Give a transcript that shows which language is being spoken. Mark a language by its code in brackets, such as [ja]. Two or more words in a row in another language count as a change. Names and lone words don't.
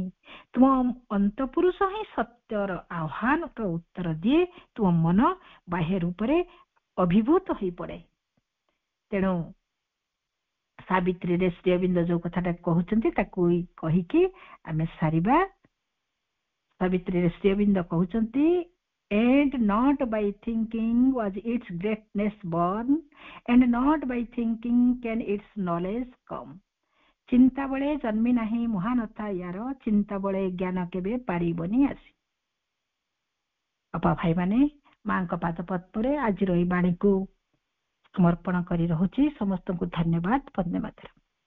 [or] ତୁମ ଅନ୍ତପୁରୁଷ ହିଁ ସତ୍ୟର ଆହ୍ୱାନର ଉତ୍ତର ଦିଏ। ତୁମ ମନ ବାହ୍ୟ ରୂପରେ ଅଭିଭୂତ ହୋଇପଡେ। ତେଣୁ ସାବିତ୍ରୀରେ ଶ୍ରୀ ଅରବିନ୍ଦ ଯୋଉ କଥାଟା କହୁଛନ୍ତି ତାକୁ କହିକି ଆମେ ସାରିବା। ସାବିତ୍ରୀରେ ଶ୍ରୀ ଅରବିନ୍ଦ କହୁଛନ୍ତି, [en] and not by thinking was its greatness born, and not by thinking can its knowledge come. [or] ଚିନ୍ତା ବଳେ ଜନ୍ମି ନାହିଁ ମହାନତା ୟାର, ଚିନ୍ତା ବଳେ ଜ୍ଞାନ କେବେ ପାରିବନି ଆସି। ଅପା ଭାଇମାନେ, ମାଙ୍କ ପାଦ ପଦ୍ମରେ ଆଜିର ଏହି ବାଣୀକୁ ସମର୍ପଣ କରି ରହୁଛି। ସମସ୍ତଙ୍କୁ ଧନ୍ୟବାଦ। ବନ୍ଦେ ମାତରମ୍।